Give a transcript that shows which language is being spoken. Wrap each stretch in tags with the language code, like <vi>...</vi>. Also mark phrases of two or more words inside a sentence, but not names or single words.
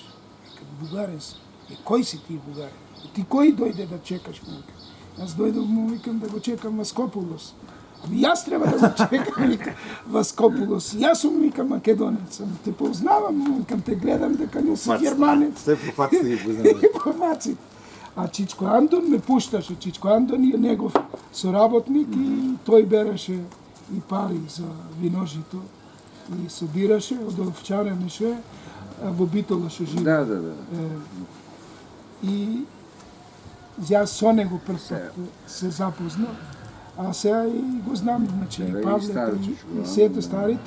<mk>Викам, бугарен си. Кој си ти бугарен? Ти кој дојде да чекаш, му викам? Јас дојдов, му викам, да го чекам Васкопулос. Ами јас треба да го чекам, викам, Васкопулос. Јас сум, викам, македонец. Те познавам, му викам, те гледам дека не си германец.</mk> <sr>Sve po faci ih poznavaš.</sr> <mk>По фаци. А Чичко Андон ме пушташе. Чичко Андон е негов соработник и тој береше и пари за виножито и собираше од Овчарене ше, во Битола ше живе. Да. И јас со него прв пат се запознав, а сега и го знам, значи и Павле и сите старите.</mk>